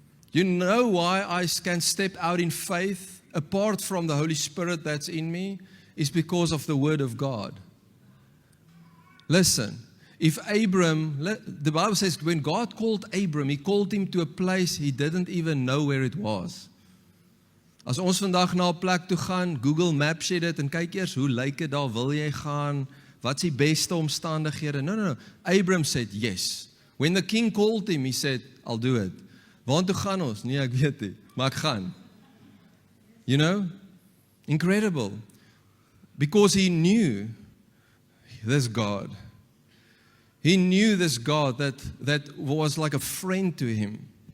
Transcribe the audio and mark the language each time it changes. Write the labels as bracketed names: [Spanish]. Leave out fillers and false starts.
[English] You know why I can step out in faith apart from the Holy Spirit that's in me? Is because of the Word of God. Listen, if Abram, the Bible says when God called Abram, He called him to a place he didn't even know where it was. [Afrikaans] As ons vandag na 'n plek toe gaan, Google Maps jy dit en kyk eers hoe lyk dit daar, wil jy gaan, wat's die beste omstandighede? [English] No. Abram said yes. When the king called him, he said, I'll do it. [Afrikaans] Waartoe gaan ons? Nee, ek weet nie, maar ek gaan. [English] You know? Incredible. [Afrikaans] Because he knew this God. He knew this God that was like a friend to him.